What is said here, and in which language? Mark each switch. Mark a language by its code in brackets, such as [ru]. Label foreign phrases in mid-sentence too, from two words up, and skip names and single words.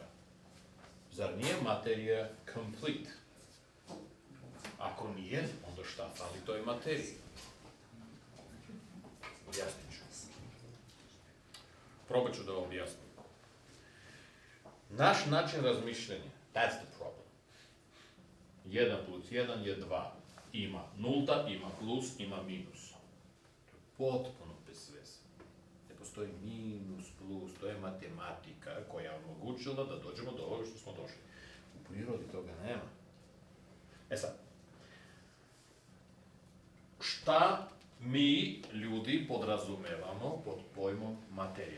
[sr] Zar nije materija complete? Ako nije, onda šta fali toj materiji? Objasnit ću. Probat ću da vam objasnim. Naš način razmišljanja, [en] that's the problem. [sr] 1 plus 1 je 2. Ima nulta, ima plus, ima minus. To je potpuno bez veze. Ne postoji minus, plus, to je matematika koja je omogućila da dođemo do ovoga što smo došli. U U prirodi toga nema. E sad, šta mi, ljudi, podrazumevamo pod pojmom materija?